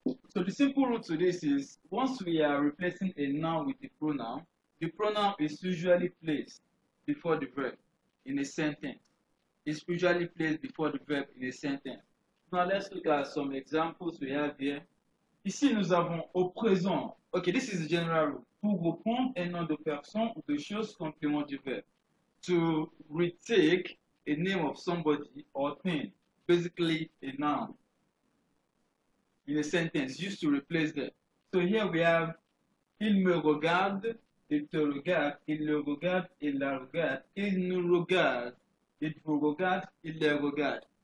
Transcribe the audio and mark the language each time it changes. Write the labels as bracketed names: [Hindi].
[English] So the simple root to this is, once we are replacing a noun with a pronoun, the pronoun is usually placed before the verb in a sentence. It's usually placed before the verb in a sentence. Now let's look at some examples we have here. [French] Ici, nous avons au présent. [English] Okay, this is the general rule. [French] Pour reprendre un nom de personne ou de chose complément du verbe. [English] To retake a name of somebody or thing, basically a noun, in a sentence, used to replace them. So here we have [French] il me regarde, il te regarde, il le regarde, il la regarde, il nous regarde, il vous regarde, il les regarde.